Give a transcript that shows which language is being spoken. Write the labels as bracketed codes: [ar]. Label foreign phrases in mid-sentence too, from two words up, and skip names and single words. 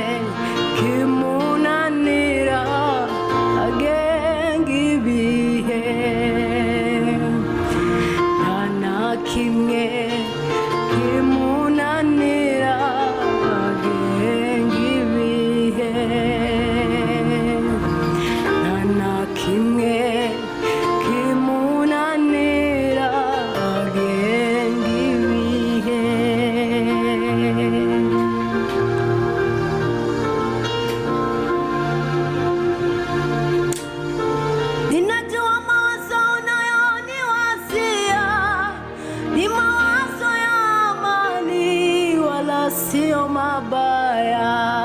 [rw] kimunanira agenga ibihe, nta na kimwe kimunanira agenga ibihe, nta na kimwe kimunanira agenga ibihe. [sw] Ninajua mawazo unayoniwazia ni mawazo ya amani, wala sio mabaya.